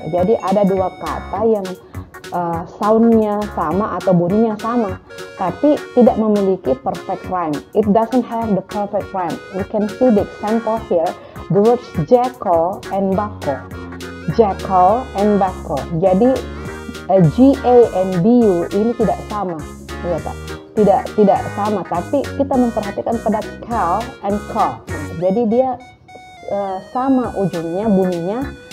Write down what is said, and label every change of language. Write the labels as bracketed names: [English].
[Indonesian] Jadi ada 2 kata yang soundnya sama atau bunyinya sama, tapi tidak memiliki perfect rhyme. [English] It doesn't have the perfect rhyme. We can see the example here. The words jackal and buckle. Jackal and buckle. [Indonesian] Jadi GA and BU ini tidak sama, ya tak? Tidak sama, tapi kita memperhatikan pada cal and call. Jadi dia sama ujungnya, bunyinya.